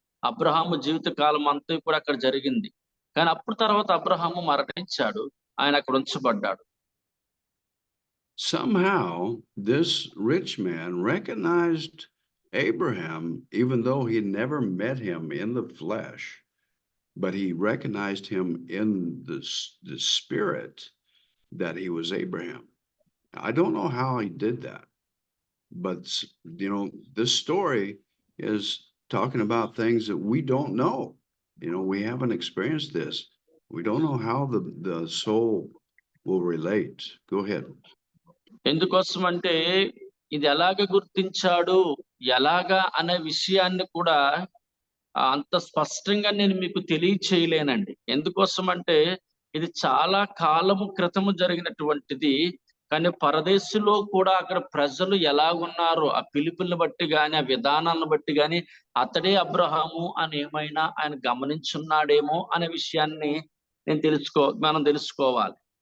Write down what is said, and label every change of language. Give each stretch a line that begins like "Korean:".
Telugu: అబ్రహాము జీవిత కాలం అంతా కూడా అక్కడ జరిగింది. కానీ అప్పుడు తర్వాత అబ్రహాము మరణించాడు. ఆయన అక్కడ ఉంచబడ్డాడు.
English: Somehow this rich man recognized Abraham, even though he never met him in the flesh, but he recognized him in the spirit that he was Abraham. I don't know how he did that, but this story is talking about things that we don't know. We haven't experienced this. We don't know how the soul will relate. Go ahead.
Telugu: ఎందుకోసం అంటే ఇది ఎలాగ గుర్తించాడు, ఎలాగా అనే విషయాన్ని కూడా అంత స్పష్టంగా నేను మీకు తెలియచేయలేనండి. ఎందుకోసం అంటే ఇది చాలా కాలము క్రితము జరిగినటువంటిది. కానీ పరదేశంలో కూడా అక్కడ ప్రజలు ఎలాగున్నారో ఆ పిలుపుని బట్టి గాని, ఆ విధానాలను బట్టి గాని అతడే అబ్రహాము అని ఏమైనా ఆయన గమనించున్నాడేమో అనే విషయాన్ని మనం తెలుసుకోవాలి.